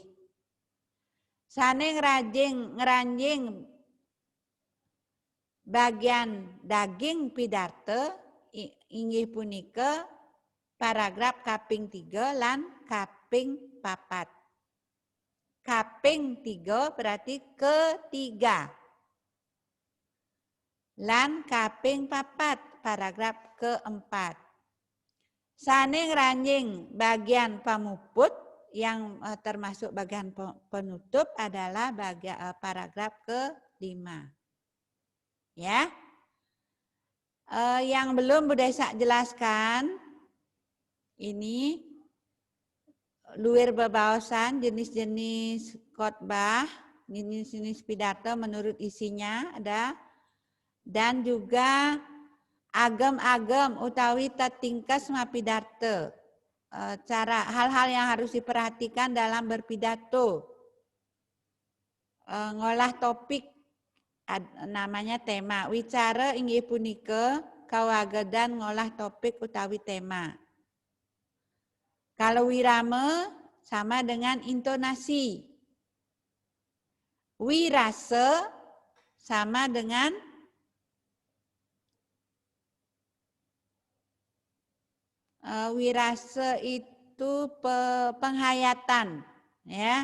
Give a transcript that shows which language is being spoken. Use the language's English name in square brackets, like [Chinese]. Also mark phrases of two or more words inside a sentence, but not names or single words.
[Balinese] Sane ngranjing bagian daging pidarte inggih punika paragraf kaping 3 lan kaping 4. [Indonesian] Kaping 3 berarti ketiga. [Balinese] Lan kaping [Indonesian] 4 paragraf keempat. [Balinese] Sane ngranjing bagian pamuput [Indonesian] yang termasuk bagian penutup adalah bagian paragraf ke-5. Ya. Yang belum Bu Desa jelaskan, ini [Balinese] luwir bebaosan [Indonesian] jenis-jenis khotbah, jenis-jenis pidato menurut isinya ada, dan juga [Balinese] agem-agem utawi tetingkes mapidarto. [Indonesian] Cara hal-hal yang harus diperhatikan dalam berpidato. Ngolah topik namanya tema. [Balinese] Wicara inggih punika kawagedan ngolah topik utawi tema. [Indonesian] Kalau wirame sama dengan intonasi. Wirase sama dengan wirase itu penghayatan, ya.